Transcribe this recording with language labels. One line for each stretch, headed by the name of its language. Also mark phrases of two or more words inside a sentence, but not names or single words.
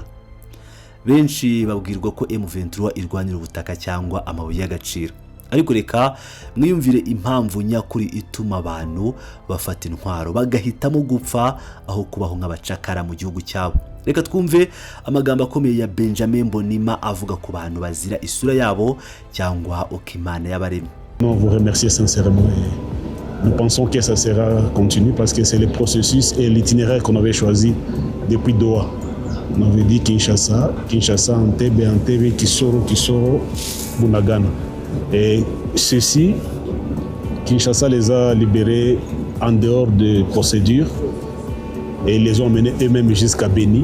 Kinyarwanda: Benshi babwirwa ko M23 irwanira ubutaka cyangwa amabuye y'agaciro, ariko reka mwiyumvire impamvu nyakuri ituma abantu bafata intwaro bagahitamo gupfa aho kubaho nk'abacakara mu gihugu cyabo. Reka twumve amagambo akomeye ya Benjamin Mbonimpa avuga ku bantu bazira isura yabo cyangwa uko Imana yabaremye.
French: On vous remercie sincèrement et nous pensons que ça sera continu parce que c'est le processus et l'itinéraire qu'on avait choisi depuis Doha. On avait dit Kinshasa, Entebbe, Kisoro, Bunagana. Et ceci, Kinshasa les a libérés en dehors de procédures et ils les ont menés eux-mêmes jusqu'à Beni.